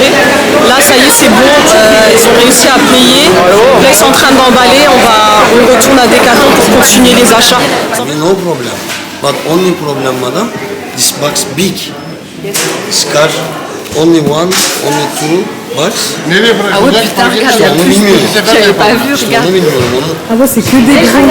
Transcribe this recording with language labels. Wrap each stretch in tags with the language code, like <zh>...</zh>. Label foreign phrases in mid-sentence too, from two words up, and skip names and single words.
<fr>Là ça y est c'est bon, ils ont réussi à payer. Là ils sont en train d'emballer, on retourne à Decathlon pour continuer les achats.</fr> <en>No problem. But only problem, madam, this box big. Scar, only one, only two box.</en> <tr>Nereye</tr> <fr>Ah ouais,</fr> <tr>bırakacak?</tr> <fr>putain, regarde, il y a</fr> <tr>Onu</tr> <fr>plus.</fr> <tr>bilmiyorum.</tr> <fr>J'avais pas vu,</fr> <tr>İşte</tr> <fr>regarde.</fr> <tr>onu bilmiyorum onu.</tr> <fr>Ah ouais, c'est que des gros.</fr>